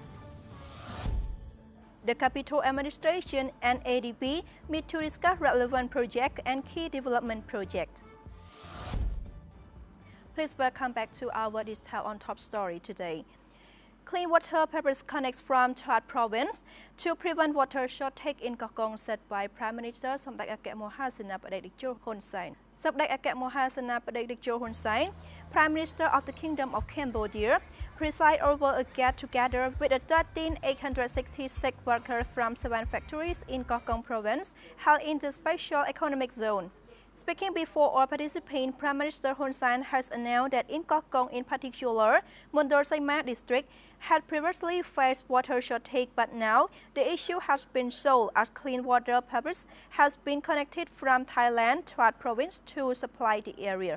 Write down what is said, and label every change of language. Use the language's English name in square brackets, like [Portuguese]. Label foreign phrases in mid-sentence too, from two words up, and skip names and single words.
[English] The capital administration and ADB meet to discuss relevant projects and key development projects. Please welcome back to our detail on Top Story today. Clean water pipes connect from Chad province to prevent water shortage in Kagong, said by Prime Minister Samdech Akek Mohasana Padekdikjo Hun Sen. Samdech Akek Mohasana Padekdikjo Hun Sen, Prime Minister of the Kingdom of Cambodia, presided over a get-together with 13,866 workers from 7 factories in Kagong province held in the Special Economic Zone. Speaking before all participants, Prime Minister Hun Sen has announced that in Kagong in particular, Mondor Saima district had previously faced water shortage, but now the issue has been solved as clean water pipes has been connected from Thailand to Chad province to supply the area.